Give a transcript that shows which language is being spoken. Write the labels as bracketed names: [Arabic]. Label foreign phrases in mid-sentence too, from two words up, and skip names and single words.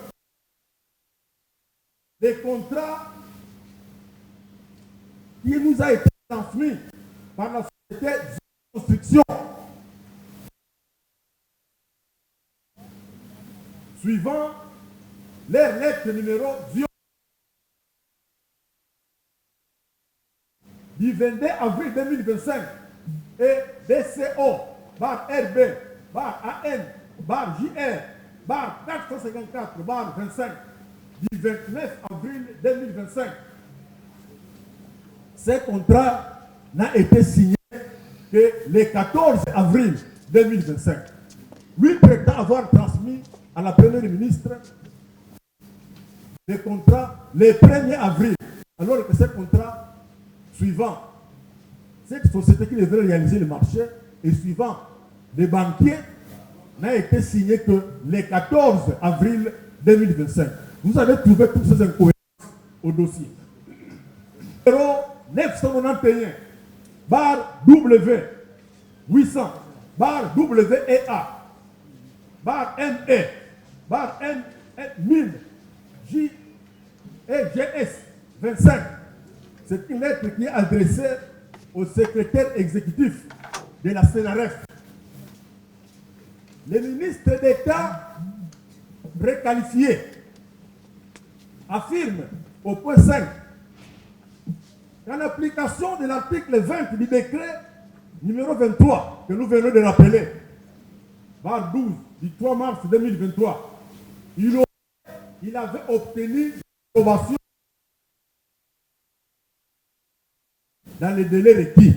[French] les contrats qui nous a été transmis par la société Zion Construction, suivant leur lettre numéro Zion du 22 avril 2025 et DCO bar RB bar AN bar JR bar 454 bar 25 du 29 avril 2025. Ce contrat n'a été signé que le 14 avril 2025. Lui prétend avoir transmis à la première ministre les contrats le 1er avril, alors que ce contrat suivant cette société qui devrait réaliser le marché et suivant les banquiers n'a été signé que le 14 avril 2025. Vous avez trouvé toutes ces incohérences au dossier. Numéro 991 bar W 800 bar WEA bar ME bar M1000 J et GS 25. C'est une lettre qui est adressée au secrétaire exécutif de la CNRF. Le ministre d'État requalifié affirme au point 5 qu'en application de l'article 20 du décret numéro 23 que nous venons de rappeler, par 12 du 3 mars 2023, il avait obtenu l'approbation dans les délais requis.